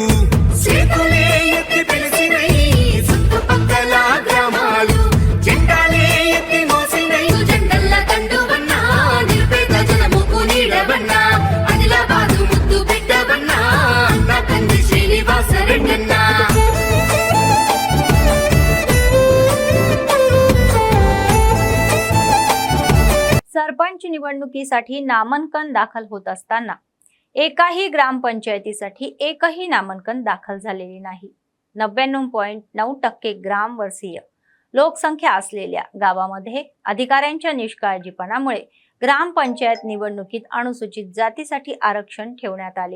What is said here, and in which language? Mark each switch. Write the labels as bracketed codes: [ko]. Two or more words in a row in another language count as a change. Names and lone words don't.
[te] చేతులే ఎత్తి పిలిచినై చుట్టుపక్కల గ్రామాలు జెండాలే ఎత్తి మోసినై జెండల్ల దండువన్నా నిరుపేద జనముకు నీడవన్నా ఆదిలాబాదు ముద్దు బిడ్డవన్నా అన్న కంది శ్రీనివాస రెడ్డన్నా [mr] सरपंच निवडणुकीसाठी नामांकन दाखल होत असताना एकाही ग्रामपंचायतीसाठी एकही नामांकन दाखल झालेले नाही. 99.9% ग्रामवर्षीय लोकसंख्या असलेल्या गावामध्ये अधिकाऱ्यांच्या निष्काळजीपणामुळे ग्रामपंचायत निवडणुकीत अनुसूचित जातीसाठी आरक्षण ठेवण्यात आले.